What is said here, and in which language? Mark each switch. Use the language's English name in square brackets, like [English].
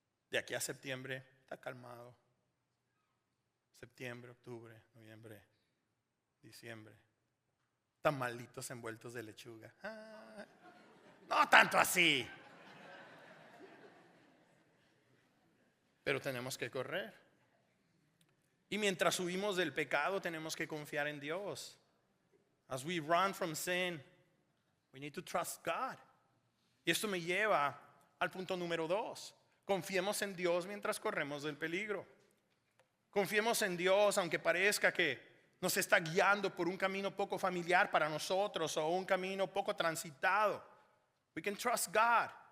[Spanish] De aquí a septiembre está calmado. Septiembre, octubre, noviembre, diciembre. Tamalitos envueltos de lechuga. No tanto así. Pero tenemos que correr. Y mientras huimos del pecado, tenemos que confiar en Dios. [English] As we run from sin, we need to trust God. [Spanish] Y esto me lleva al punto número 2. Confiemos en Dios mientras corremos del peligro. Confiemos en Dios aunque parezca que nos está guiando por un camino poco familiar para nosotros o un camino poco transitado. [English] We can trust God.